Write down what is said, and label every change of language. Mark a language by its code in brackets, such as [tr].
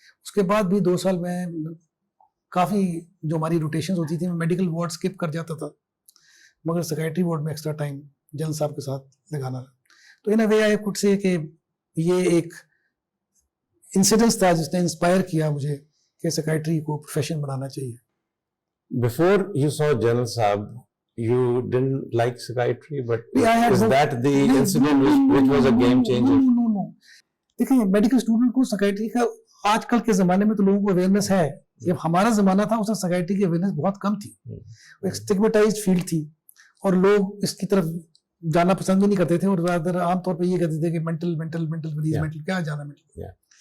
[hi] उसके बाद भी 2 साल में काफ़ी जो हमारी रोटेशंस होती थी, मैं मेडिकल वार्ड स्किप कर जाता था, मगर साइकियाट्री वार्ड में एक्स्ट्रा टाइम जनरल साहब के साथ लगाना। तो [en] in a way I could say [hi] कि ये एक इंसिडेंस था जिसने इंस्पायर किया मुझे कि साइकियाट्री को प्रोफेशन बनाना चाहिए। [en] Before you saw General Saab, you didn't like psychiatry, but is no, that the no, incident which was a game changer? No. [hi] देखिए, मेडिकल स्टूडेंट को साइकियाट्री का आजकल के जमाने में तो लोगों को अवेयरनेस है। जब हमारा जमाना था उसमें साइकियाट्री की अवेयरनेस बहुत कम थी, एक स्टिग्मेटाइज्ड फील्ड थी और लोग इसकी तरफ जाना पसंद भी नहीं करते थे और ज्यादातर आमतौर पर ये कहते थे कि मेंटल मेंटल क्या जाना मेंटल।